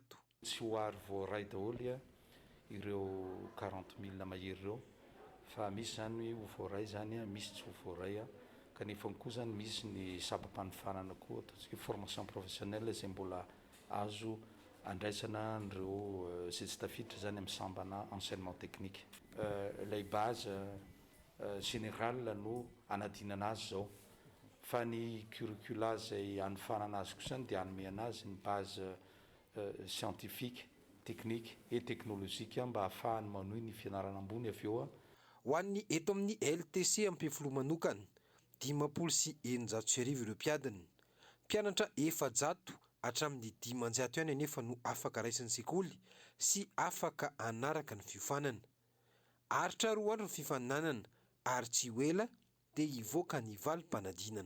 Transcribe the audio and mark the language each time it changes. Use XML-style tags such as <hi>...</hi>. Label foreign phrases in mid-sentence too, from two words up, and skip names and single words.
<mg>Tsy ho ary voaray daholo ireo 40,000 mahery ireo fa misy zany ho voaray zany misy tsy ho voaray kanefa koa zany misy ny sabam-panofanana koa ataontsika</mg> <fr>formation professionnelle</fr> <mg>izay mbola azo andraisana ireo zay tsy tafiditra zany amin'ny sambana</mg> <fr>enseignement technique.</fr> <mg>Lay</mg> <fr>base générale</fr> <mg>no anadinana azy zao fa ny curricula zay anofanana azy kosa dia anome anazy ny</mg> <fr>base scientifique technique et technologique</fr> <mg>mba ahafahany manohy ny fianarana ambony avy eo ho an'ny eto amin'ny LTC Ampefiloha manokana 590 ireo mpiadina mpianatra 400 hatramin'ny 500 ihany anefa no afaka raisin'ny sekoly sy afaka anaraka ny fiofanana aritra 2 andro ny fifaninanana ary tsy hoela dia hivoaka ny valim-panadinana.</mg>